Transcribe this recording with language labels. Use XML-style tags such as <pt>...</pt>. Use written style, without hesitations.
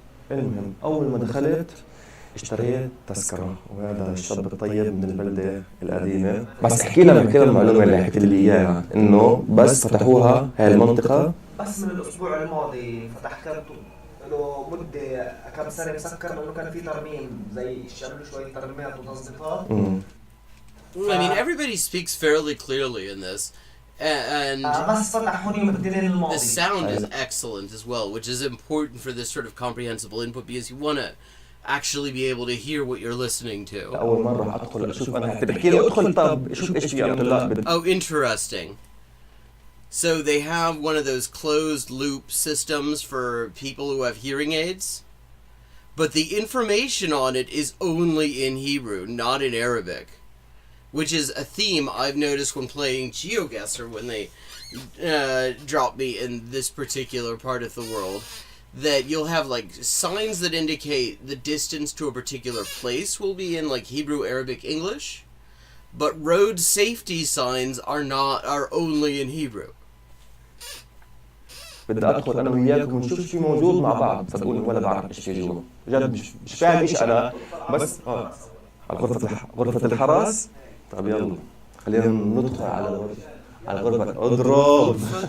<ar>المهم أول ما دخلت اشتريت تذكرة، وهذا الشاب الطيب من البلدة القديمة. بس احكي لنا المعلومة اللي حكيت لي إياها، إنه بس فتحوها هاي المنطقة بس من الأسبوع الماضي فتح كرتو له مدة كم سنة مسكر، لأنه كان في ترميم زي شامل شوية ترميمات وتظبيطات.</ar> <en>I mean, everybody speaks fairly clearly in this, and</en> <ar>بس فتح هون يوم الاثنين الماضي.</ar> <en>the sound is excellent as well, which is important for this sort of comprehensible input because you want to actually be able to hear what you're listening to.</en> <ar>أول مرة أدخل أشوف. أنا بحكي لي أدخل طب شوف إيش في أمن الله.</ar> <en>Oh, interesting. So they have one of those closed loop systems for people who have hearing aids, but the information on it is only in Hebrew, not in Arabic, which is a theme I've noticed when playing Geoguessr when they drop me in this particular part of the world, that you'll have like signs that indicate the distance to a particular place will be in like Hebrew, Arabic, English, but road safety signs are only in Hebrew.</en> <ar>بدي أدخل أنا وياكم ونشوف شو موجود مع بعض. صدقوني ولا بعرف إيش في جوا، جد مش فاهم إيش أنا، بس على غرفة الحرس. طب يلا خلينا ندخل على غرفة أضرب.</ar>